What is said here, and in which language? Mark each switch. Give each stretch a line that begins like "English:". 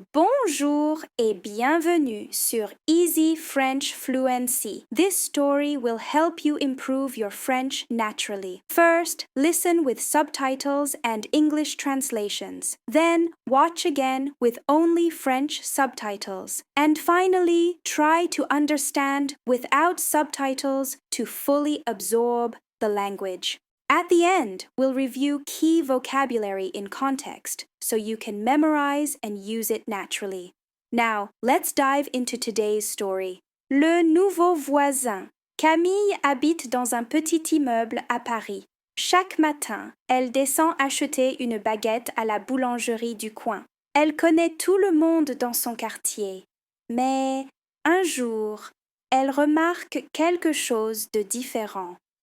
French: Bonjour et bienvenue sur Easy French Fluency.
English: This story will help you improve your French naturally. First, listen with subtitles and English translations. Then, watch again with only French subtitles. And finally, try to understand without subtitles to fully absorb the language. At the end, we'll review key vocabulary in context so you can memorize and use it naturally. Now, let's dive into today's story.
French: Le nouveau voisin. Camille habite dans un petit immeuble à Paris. Chaque matin, elle descend acheter une baguette à la boulangerie du coin. Elle connaît tout le monde dans son quartier. Mais un jour, elle remarque quelque chose de différent.